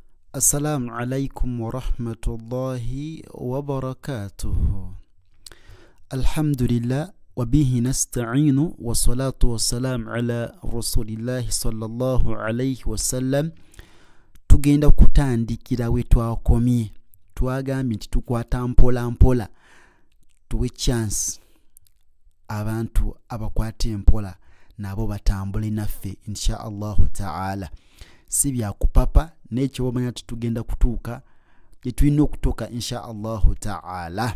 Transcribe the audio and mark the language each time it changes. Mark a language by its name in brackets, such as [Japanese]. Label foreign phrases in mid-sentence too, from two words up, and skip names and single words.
[Arabic] السلام عليكم ورحمة الله وبركاته. الحمد لله وبه نستعين والصلاة والسلام على رسول الله صلى الله عليه وسلم. [Ganda] Tugenda kutandikira we twakomye. Twagambye nti tukwata mpola mpola tuwe chance abantu abakwata empola nabo batambule naffe [Arabic] إن شاء الله تعالى. [Ganda] Si bya kupapa n'ekyo wamanya tugenda kutuuka gye tulina okutuuka [Arabic] إن شاء الله تعالى.